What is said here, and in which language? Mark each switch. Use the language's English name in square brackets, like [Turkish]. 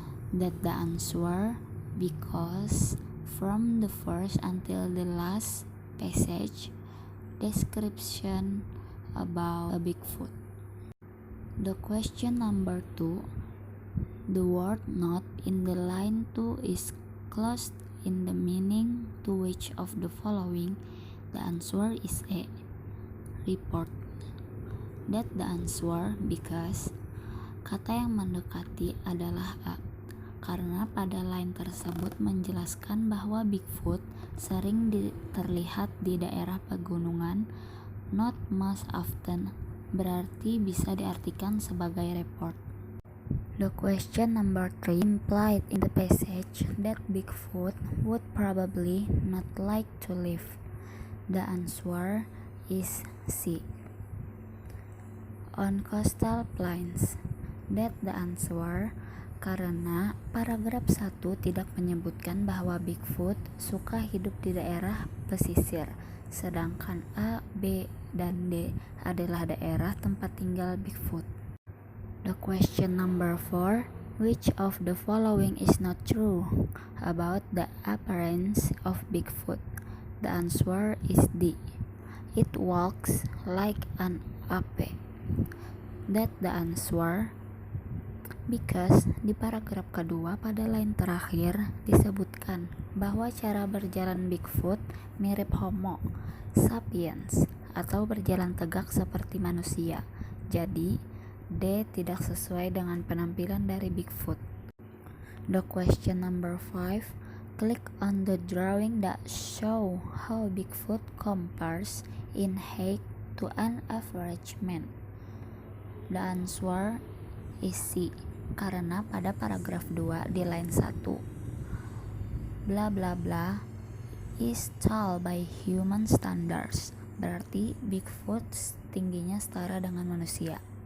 [English] That the answer, because from the first until the last passage, description about a Bigfoot. The question number 2, the word not in the line 2 is closed in the meaning to which of the following? The answer is A. Report. That the answer, because [Indonesian] kata yang mendekati adalah A, karena pada line tersebut menjelaskan bahwa Bigfoot sering terlihat di daerah pegunungan. [English] Not most often [Indonesian] berarti bisa diartikan sebagai report. [English] The question number 3 implied in the passage that Bigfoot would probably not like to live. The answer is C. On coastal plains. That the answer, [Indonesian] karena paragraf 1 tidak menyebutkan bahwa Bigfoot suka hidup di daerah pesisir, sedangkan A, B, dan D adalah daerah tempat tinggal Bigfoot. [English] The question number 4, which of the following is not true about the appearance of Bigfoot? The answer is D. It walks like an ape. That the answer, because [Indonesian] di paragraf kedua pada line terakhir disebutkan bahwa cara berjalan Bigfoot mirip Homo sapiens atau berjalan tegak seperti manusia. Jadi D tidak sesuai dengan penampilan dari Bigfoot. [English] The question number 5, click on the drawing that show how Bigfoot compares in height to an average man. The answer is C, [Indonesian] karena pada paragraf 2 di line 1, [English] bla bla bla is tall by human standards, [Indonesian] berarti Bigfoot tingginya setara dengan manusia.